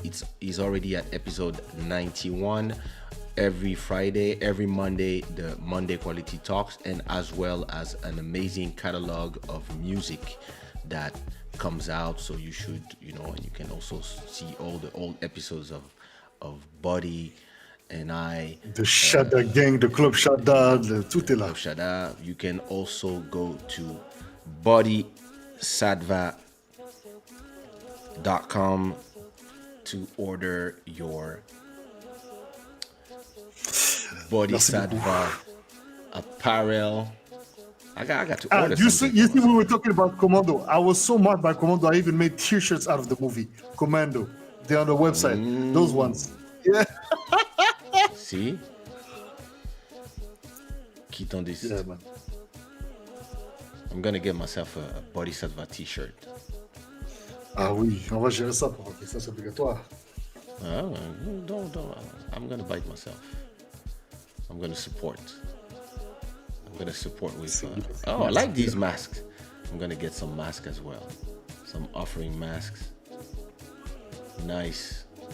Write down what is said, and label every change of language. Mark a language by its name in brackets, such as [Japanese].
[English] It's already at episode 91. Every Friday, every Monday, the Monday Quality Talks, and as well as an amazing catalog of music that comes out. So you should, and you can also see all the old episodes of Boddhi and I. The Shada Gang, the Club Shada, [French] tout est là. [English] Club Shada. You can also go to bodhisatva.com to order your Boddhi Satva apparel. I got to order something. You see, we were talking about Commando. I was so mad by Commando, I even made t-shirts out of the movie Commando. They're on the website. Those ones. Yeah. See? Keep on this. Yeah, man. I'm gonna get myself a Boddhi Satva t-shirt. [French] Ah oui, on va gérer ça pour que ça c'est obligatoire. [English] Don't. I'm gonna buy it myself. I'm gonna support with. I like these masks. I'm gonna get some masks as well, some offering masks. Nice.